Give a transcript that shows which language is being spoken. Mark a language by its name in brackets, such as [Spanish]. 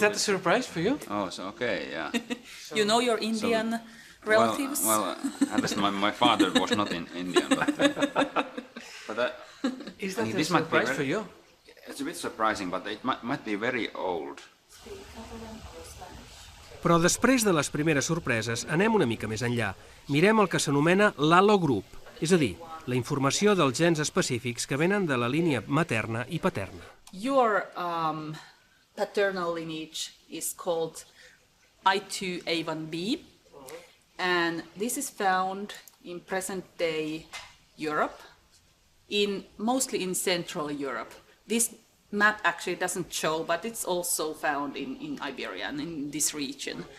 [English] that a surprise for you? Oh, so okay, yeah. You know your Indian relatives? Well, at least my father was not in Indian, but Is that a this might be surprise for you? It's a bit surprising, but it might be very old. [Catalan] Però després de les primeres sorpreses, anem una mica més enllà. Mirem el que s'anomena l'halogroup, és a dir, la informació dels gens específics que venen de la línia materna i paterna. [English] Your paternal lineage is called I2A1B, and this is found in present-day Europe, mostly in Central Europe. This map actually doesn't show, but it's also found in Iberia and in this region.